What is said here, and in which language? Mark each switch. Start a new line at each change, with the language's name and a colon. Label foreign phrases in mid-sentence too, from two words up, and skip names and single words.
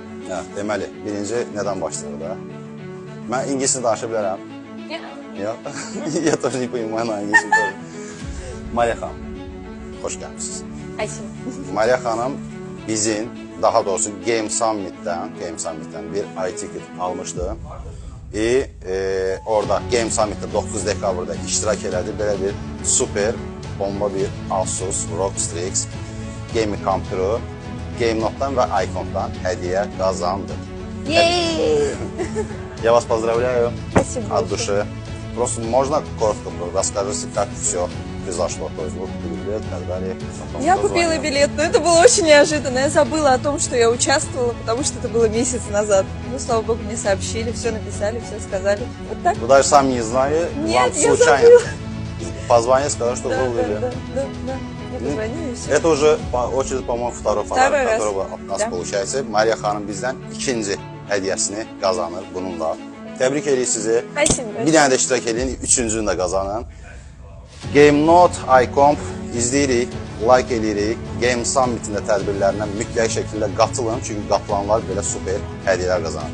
Azerbaijani: Hə, deməli, birinci nədən başlayır da? Mən ingilisini danışa bilərəm. Yox.
Russian: Я тоже не понимаю на английском тоже.
Azerbaijani: Mariya xanım, xoş gəlmişsiniz. Ayşin. Mariya xanım bizim, daha doğrusu Game Summit'dən bir i-ticket almışdı. Orada Game Summit'də 9 dekabrda iştirak elədi. Belə bir super, bomba bir Asus ROG Strix Gaming kompüteri GameNote-dan və iPhone-dan hədiyyə qazandı. Yay!
Russian: Я вас поздравляю Спасибо от большое. души. Просто можно коротко расскажите, как все произошло? То есть вот билет и так далее. Потом Я купила билет, но это было очень неожиданно. Я забыла о том, что я участвовала, потому что это было месяц назад. Ну, слава богу, мне сообщили, все написали, все сказали. Вот так. Вы даже сами не знали, Нет, вам я случайно забыла. позвонили, сказали, что Да, вы были. да. Мне позвонили и все. Это уже по очереди, по-моему, второй подарок, раз. который от нас Да. получается.
Azerbaijani: Mariya xanım bizdən ikinci hədiyəsini qazanır bununla. Təbrik edirik sizi. Ayşin. Bir dənə də iştirak edin, üçüncünü də qazanın. GameNote, iComp izləyirik, like edirik. Game Summit'in də tədbirlərinə mütləq şəkildə qatılın. Çünki qatılanlar belə super hədiyyələr qazanır.